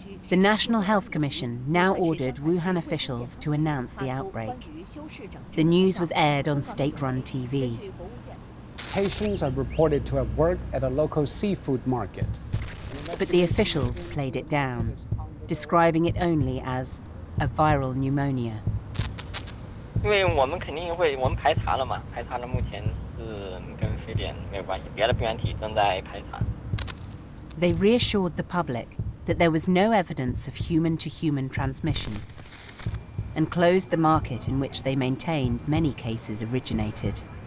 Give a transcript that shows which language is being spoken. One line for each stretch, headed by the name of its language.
English: The National Health Commission now ordered Wuhan officials to announce the outbreak. The news was aired on state-run TV. Patients are reported to have worked at a local seafood market. But the officials played it down, describing it only as a viral pneumonia.
Chinese: 因为我们肯定会，我们排查了嘛，排查了目前是跟非典没有关系，别的病原体正在排查。
English: They reassured the public that there was no evidence of human-to-human transmission and closed the market in which they maintained many cases originated.